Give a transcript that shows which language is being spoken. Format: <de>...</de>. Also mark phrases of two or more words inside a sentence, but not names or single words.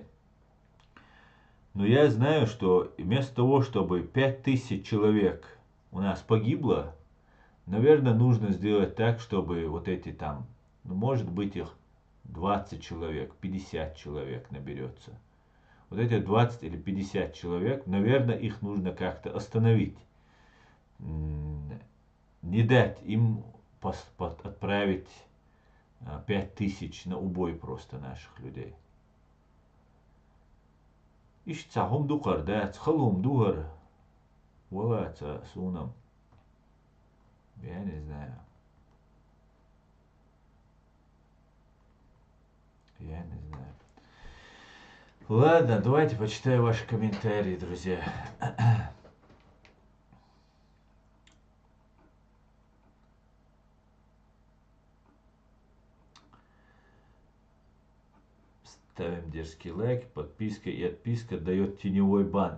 <ru>Но я знаю, что вместо того, чтобы 5000 человек у нас погибло, наверное, нужно сделать так, чтобы вот эти там, ну, может быть, их 20 человек, 50 человек наберется. Вот эти 20 или 50 человек, наверное, их нужно как-то остановить. Не дать им отправить 5000 на убой просто наших людей.</ru> <ce>Ишцахум духар, да, цхалум духар, валаца сунам.</ce> <ru>Я не знаю. Я не знаю. Ладно, давайте почитаю ваши комментарии, друзья. Ставим дерзкий лайк, подписка и отписка дает теневой бан.</ru>